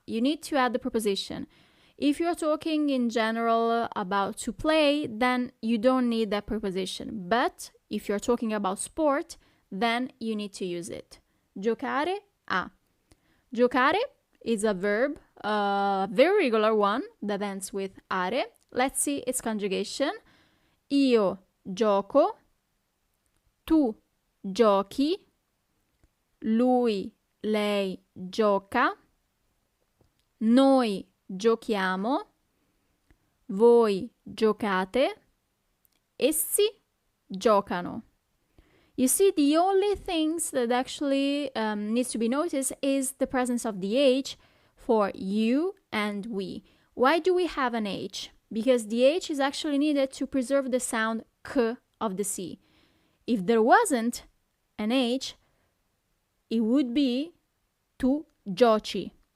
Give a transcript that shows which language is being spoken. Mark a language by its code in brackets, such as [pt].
[en] You need to add the preposition. If you're talking in general about to play, then you don't need that preposition. But if you're talking about sport, then you need to use it. Giocare a. Giocare is a verb, a very regular one that ends with are. Let's see its conjugation. [it] Io gioco, tu giochi, lui, lei gioca, noi giochiamo, voi giocate, essi giocano. [en] You see, the only things that actually needs to be noticed is the presence of the H for you and we. Why do we have an H? Because the H is actually needed to preserve the sound K of the C. If there wasn't an H, it would be [it] tu giochi.